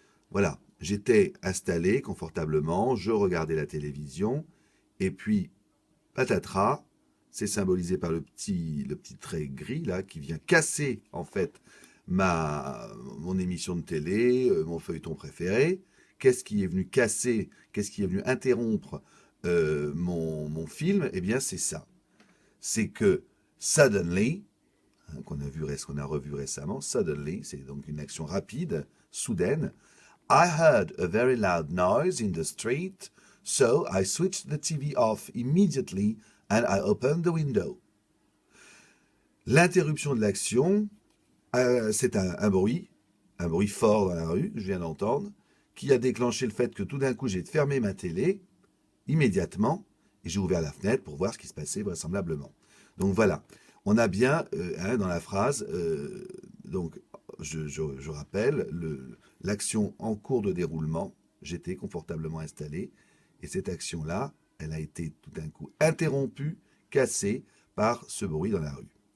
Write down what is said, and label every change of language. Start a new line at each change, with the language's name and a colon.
French: Voilà, j'étais installé confortablement, je regardais la télévision, et puis, patatras, c'est symbolisé par le petit trait gris là qui vient casser en fait mon émission de télé, mon feuilleton préféré. Qu'est-ce qui est venu casser, qu'est-ce qui est venu interrompre mon film? Eh bien c'est ça. C'est que suddenly, qu'on a revu récemment, suddenly, c'est donc une action rapide, soudaine.
English: I heard a very loud noise in the street, so I switched the TV off immediately and I opened the window.
French: L'interruption de l'action, c'est un bruit fort dans la rue, je viens d'entendre, qui a déclenché le fait que tout d'un coup j'ai fermé ma télé immédiatement et j'ai ouvert la fenêtre pour voir ce qui se passait vraisemblablement. Donc voilà, on a bien dans la phrase, donc je rappelle, l'action en cours de déroulement, j'étais confortablement installé, et cette action-là, elle a été tout d'un coup interrompue, cassée par ce bruit dans la rue.